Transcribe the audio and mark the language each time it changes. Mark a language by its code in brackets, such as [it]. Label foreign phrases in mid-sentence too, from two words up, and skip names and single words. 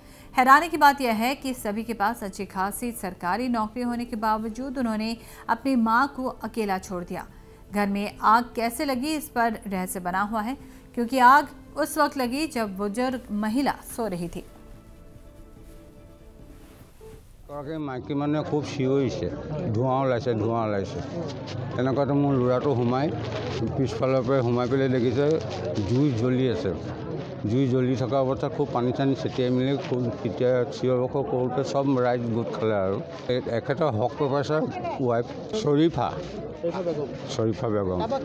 [hi] हैरानी की बात यह है कि सभी के पास अच्छी खासी सरकारी नौकरी होने के बावजूद उन्होंने अपनी मां को अकेला छोड़ दिया। घर में आग कैसे लगी इस पर रहस्य बना हुआ है, क्योंकि आग उस वक्त लगी जब बुजुर्ग महिला सो रही थी। [as] মাইকী মানে খুব চিঞৰিছে, ধোঁৱা ওলাইছে। তেনেকুৱাতে মোৰ ল'ৰাটো সোমাই পিছফালৰ পৰা সোমাই পেলাই দেখিছে জুই জ্বলি আছে। জুই জ্বলি থকা অৱস্থাত খুব পানী চানী ছিটিয়াই মেলি খুব তেতিয়া চিঞৰ বাখৰ কৰোঁতে চব ৰাইজ গোট খালে আৰু এখেতৰ হক প্ৰফেচাৰ ৱাইফ শৰীফা বেগম।